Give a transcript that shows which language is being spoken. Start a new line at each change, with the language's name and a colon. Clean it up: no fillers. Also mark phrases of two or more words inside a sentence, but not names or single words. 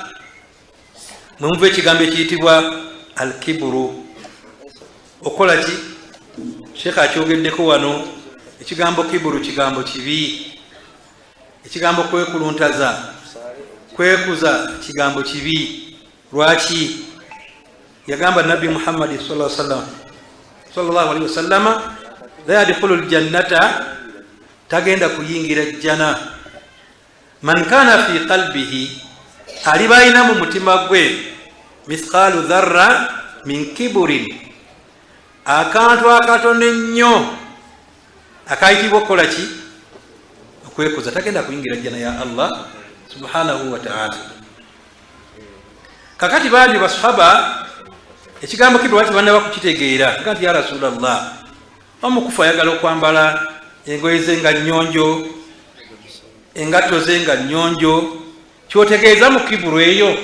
Ganda: Mwemuva ekigambo ekiyitibwa alkiburu. Okola ki? Sheekh akyogeddeko wano. Ekigambo kiburu kigambo kibi. Ekigambo kwekuluntaza, kwekuza kigambo kibi. Lwaki? Yagamba Nabbi Muhammad
Arabic: صلى الله عليه وسلم لا يدخل الجنة,
Ganda: tagenda kuyingira jjana,
Arabic: من كان في قلبه,
Ganda: aliba alina mu mutima gwe
Arabic: مثقال ذرة من كبر,
Ganda: akantu akatono ennyo akayitibwa okukola ki? Okwekuza. Tagenda kuyingira jjana ya Allah
Arabic: سبحانه وتعالى.
Ganda: Kakati baali basahaba ekigambo kibwa kibanda bakukitegeera nti
Arabic: يا رسول الله,
Ganda: omukufu ayagala okwambala engoye ze nga nnyonjo, engatto ze nga nnyonjo, kyotegeeza mu kiburu eyo?